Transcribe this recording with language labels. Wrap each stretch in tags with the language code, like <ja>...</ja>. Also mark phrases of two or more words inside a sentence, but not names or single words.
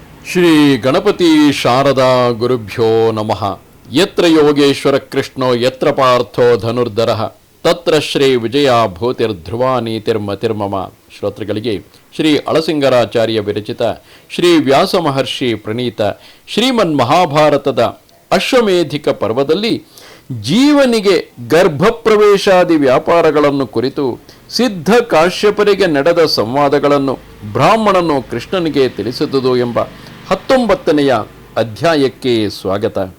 <sa>ಶ್ರೀ ಗಣಪತಿ ಶಾರದಾ ಗುರುಭ್ಯೋ ನಮಃ. ಯತ್ರ ಯೋಗೇಶ್ವರ ಕೃಷ್ಣೋ ಯತ್ರ ಪಾರ್ಥೋ ಧನುರ್ಧರಃ ತತ್ರ ಶ್ರೀ ವಿಜಯ ಭೂತಿರ್ಧ್ರುವ ನೀತಿರ್ಮತಿರ್ಮಮ.</sa> <kn>ಶ್ರೋತೃಗಳಿಗೆ ಶ್ರೀ ಅಳಸಿಂಗರಾಚಾರ್ಯ ವಿರಚಿತ ಶ್ರೀ ವ್ಯಾಸ ಮಹರ್ಷಿ ಪ್ರಣೀತ ಶ್ರೀಮನ್ ಮಹಾಭಾರತದ ಅಶ್ವಮೇಧಿಕ ಪರ್ವದಲ್ಲಿ ಜೀವನಿಗೆ ಗರ್ಭಪ್ರವೇಶಾದಿ ವ್ಯಾಪಾರಗಳನ್ನು ಕುರಿತು ಸಿದ್ಧ ಕಾಶ್ಯಪರಿಗೆ ನಡೆದ ಸಂವಾದಗಳನ್ನು ಬ್ರಾಹ್ಮಣನು ಕೃಷ್ಣನಿಗೆ ತಿಳಿಸಿದುದು ಎಂಬ 19ನೆಯ ಅಧ್ಯಾಯಕ್ಕೆ ಸ್ವಾಗತ.</kn>